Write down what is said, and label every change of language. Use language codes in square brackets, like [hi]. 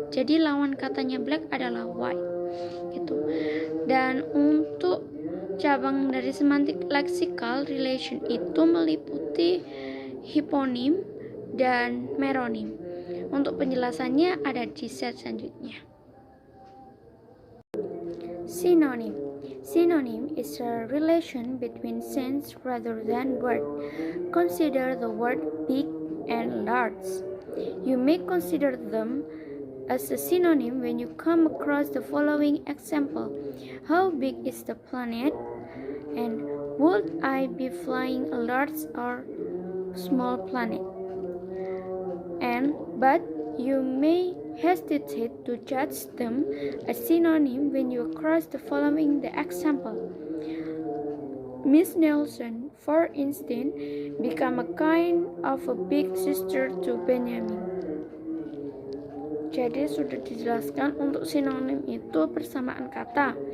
[id] Jadi lawan katanya black adalah white. Gitu. Dan untuk cabang dari semantik lexical relation itu meliputi hiponim dan meronim. Untuk penjelasannya ada di slide selanjutnya. [en] Synonym. Synonym is a relation between sense rather than word. Consider the word big and large. You may consider them as a synonym when you come across the following example. How big is the planet? And would I be flying a large or small planet? But you may hesitate to judge them as synonym when you cross the following the example. Miss Nelson, for instance, become a kind of a big sister to Benjamin. [id] Jadi sudah dijelaskan untuk sinonim itu persamaan kata.